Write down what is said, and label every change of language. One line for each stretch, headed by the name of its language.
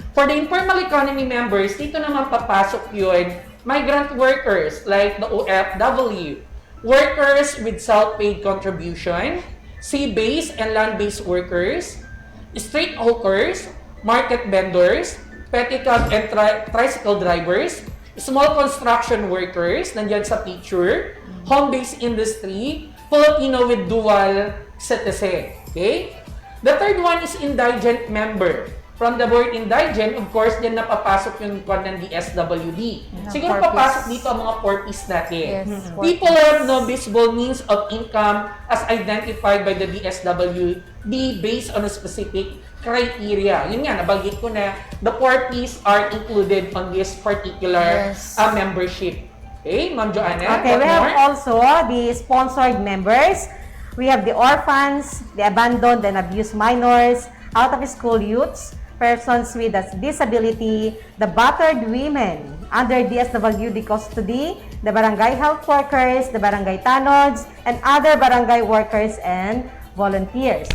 English: For the informal economy members,
Filipino: dito naman papasok yun,
English: migrant workers like the OFW, workers with self-paid contribution, sea-based and land-based workers, street hawkers, market vendors, petticoat and tricycle drivers, small construction workers,
Filipino: nandyan sa picture,
English: home-based industry, Filipino with dual citizen. Okay? The third one is indigent member. From the word indigent, of course,
Filipino: din napapasok yung kwan ng DSWD. Siguro papasok dito ang mga 4Ps natin.
English: People who have no visible means of income as identified by the DSWD based on a specific criteria.
Filipino: Yun nga, nabanggit ko na
English: the 4Ps are included on this particular membership. Okay, Ma'am Joanna? Okay, we have also the sponsored members. We have the orphans, the abandoned and abused minors, out-of-school youths, persons with a disability, the battered women under DSWD custody, the barangay health workers, the barangay tanods, and other barangay workers and volunteers.